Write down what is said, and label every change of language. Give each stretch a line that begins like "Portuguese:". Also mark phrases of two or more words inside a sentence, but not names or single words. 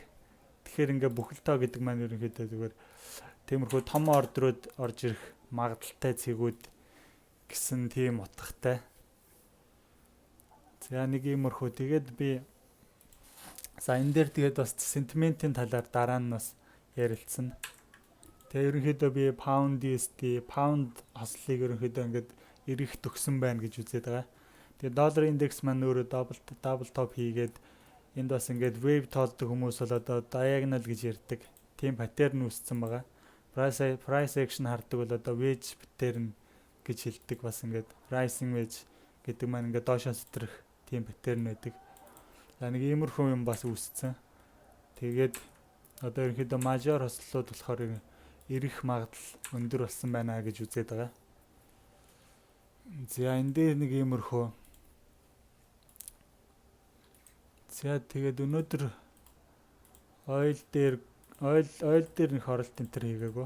Mongolian: Тэгэхээр ингээд бүхэл тоо гэдэг маань ерөнхийдөө зүгээр тиймэрхүү том ордерууд орж ирэх магадaltaй цэгүүд гэсэн тийм утгатай. За нэг иймэрхүү тэгээд би энэ дээр тэгээд бас сентиментийн талаар дараа нь бас ярилцсан. Тэгээ ерөнхийдөө би
English: pound USD,
Mongolian: pound хослыг ерөнхийдөө ингээд ирэх төгсөн байна гэж үзээд байгаа. Тэгээ доллар индекс маань өөрөө
English: double top
Mongolian: хийгээд энд бас ингээд wave тоолдог хүмүүс бол одоо diagonal гэж ярьдаг. Тийм паттерн үүссэн байгаа.
English: Price action
Mongolian: хардаг бол одоо
English: wedge pattern
Mongolian: гэж хэлдэг. Бас ингээд
English: rising wedge
Mongolian: гэдэг маань ингээд доошоос өтрөх тийм паттерн байдаг. За нэг иймэрхүү юм бас үүссэн. Тэгээд одоо ерөнхийдөө major хослолууд болохоор ирэх магадлал өндөр болсон байна гэж үзээд байгаа. За энэ дээр нэг иймэрхүү. За тэгээд өнөөдөр oil дээр нэг хоролт энэ төр хийгээгүй.